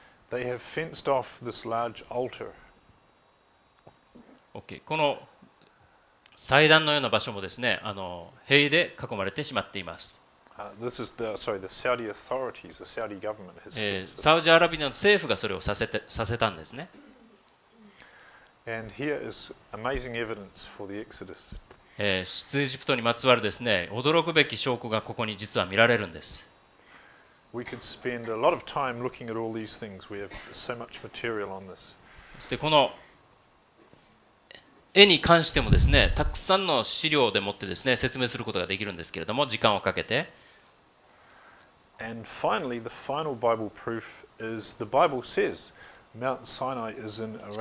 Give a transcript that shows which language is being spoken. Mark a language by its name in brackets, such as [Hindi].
[English] They have fenced off this large altar. [Japanese] OK、この祭壇のような場所もですね、塀で囲まれてしまっています。 [English] This is the Saudi authorities, the Saudi government has fenced it. [Japanese] サウジアラビアの政府がそれをさせたんですね。 [English] And here is amazing evidence for the Exodus. [Japanese] 出エジプトにまつわるですね、驚くべき証拠がここに実は見られるんです。 [English] We could spend a lot of time looking at all these things. We have so much material on this. [Japanese] そしてこの絵に関してもですね、たくさんの資料でもってですね、説明することができるんですけれども、時間をかけて。 [English] And finally, the final Bible proof is the Bible says Mount Sinai is in Arabia.